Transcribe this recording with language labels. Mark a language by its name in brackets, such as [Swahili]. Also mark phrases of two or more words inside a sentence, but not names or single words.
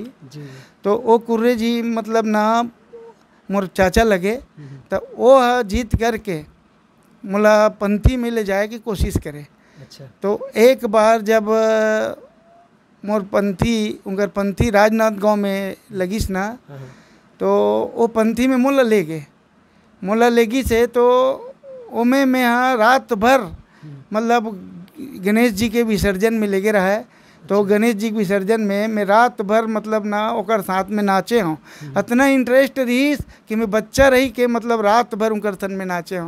[Chhattisgarhi] तो वो कुर्रे जी मतलब ना मोर चाचा लगे, तो वो जीत करके मोला पंथी में ले जाए की कोशिश करे। अच्छा। तो एक बार जब मोर पंथी उनकर पंथी राजनांदगांव में लगिस ना, तो वो पंथी में मोला ले गए, मोला लेगी से तो ओमे में यहाँ रात भर मतलब गणेश जी के विसर्जन में लगे रहा है। तो गणेश जी के विसर्जन में मैं रात भर मतलब ना ओकर साथ में नाचे हूँ। इतना इंटरेस्ट रही कि मैं बच्चा रही के मतलब रात भर उनकर सन में नाचे हूँ।